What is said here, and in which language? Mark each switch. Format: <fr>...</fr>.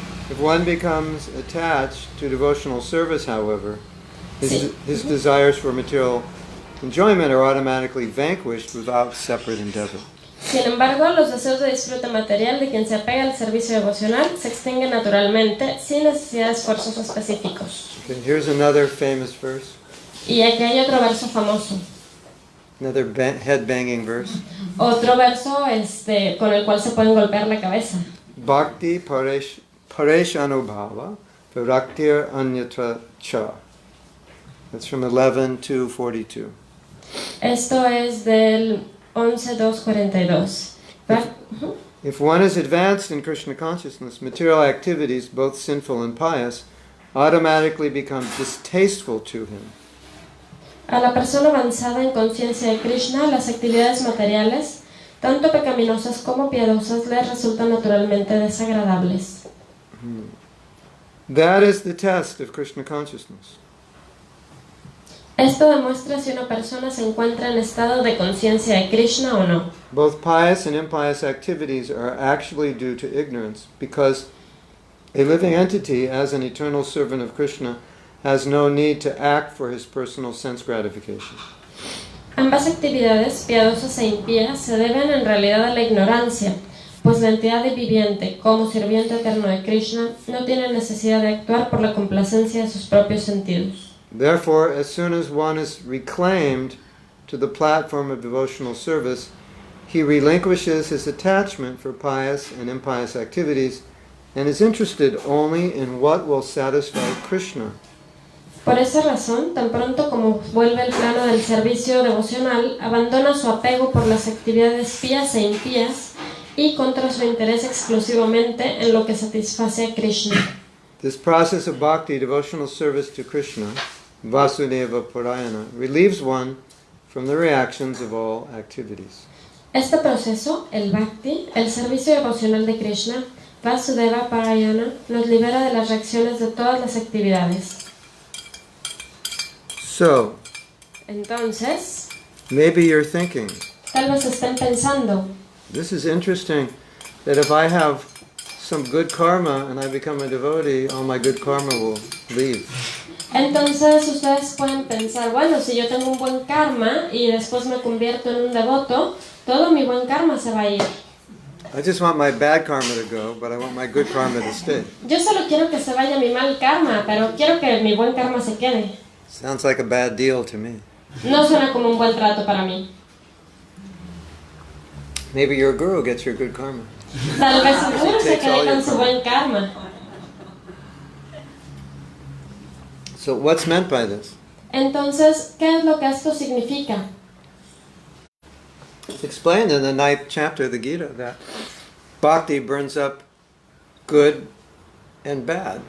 <en>If one becomes attached to devotional service, however, his desires for material enjoyment are automatically vanquished without separate endeavor.</en> <es>Sin embargo, los deseos de disfrute material de quien se apega al servicio devocional se extinguen naturalmente sin necesidad de esfuerzos específicos.</es> <en>Okay, here's another famous verse,</en> <es>Y aquí hay otro verso famoso,</es> <en>another head-banging verse.</en> <es>otro verso con el cual se pueden golpear la cabeza.</es> <sa>Bhakti Pareshanubhava Viraktir Anyatra Cha.</sa> <en>That's from 11:242.</en> <es>Esto es del 11.2.42.</es> <en>If one is advanced in Krishna consciousness, material activities, both sinful and pious, automatically become distasteful to him.</en> <es>A la persona avanzada en conciencia de Krishna, las actividades materiales, tanto pecaminosas como piadosas, les resultan naturalmente desagradables.</es> <en>That is the test of Krishna consciousness.</en> <es>Esto demuestra si una persona se encuentra en estado de conciencia de Krishna o no.</es> <en>Both pious and impious activities are actually due to ignorance, because a living entity, as an eternal servant of Krishna, has no need to act for his personal sense gratification.</en> <es>Ambas actividades, piadosas e impías, se deben en realidad a la ignorancia, pues la entidad viviente, como sirviente eterno de Kṛṣṇa, no tiene necesidad de actuar por la complacencia de sus propios sentidos.</es> <en>Therefore, as soon as one is reclaimed to the platform of devotional service, he relinquishes his attachment for pious and impious activities and is interested only in what will satisfy Kṛṣṇa.</en> <es>Por esa razón, tan pronto como vuelve al plano del servicio devocional, abandona su apego por las actividades pías e impías y contra su interés exclusivamente en lo que satisface a Kṛṣṇa.</es> <en>This process of bhakti, devotional service to Kṛṣṇa, Vasudeva Parayana, relieves one from the reactions of all activities.</en> <es>Este proceso, el Bhakti, el servicio devocional de Kṛṣṇa, Vasudeva Parayana, nos libera de las reacciones de todas las actividades.</es> <en>So,</en> <es>Entonces,</es> <en>maybe you're thinking,</en> <es>tal vez estén pensando,</es> <en>this is interesting, that if I have some good karma and I become a devotee, all my good karma will leave.</en> <es>entonces ustedes pueden pensar, bueno, si yo tengo un buen karma y después me convierto en un devoto, todo mi buen karma se va a ir.</es> <en>I just want my bad karma to go, but I want my good karma to stay.</en> <es>Yo solo quiero que se vaya mi mal karma, pero quiero que mi buen karma se quede.</es> <en>Sounds like a bad deal to me.</en> <es>No suena como un buen trato para mí.</es> <en>Maybe your guru gets your good karma.</en> <es>Tal vez el guru se quede con su buen karma.</es> <en>So what's meant by this?</en> <es>Entonces, ¿qué es lo que esto significa?</es> <en>It's explained in the 9th chapter of the Gita that bhakti burns up good and bad.</en>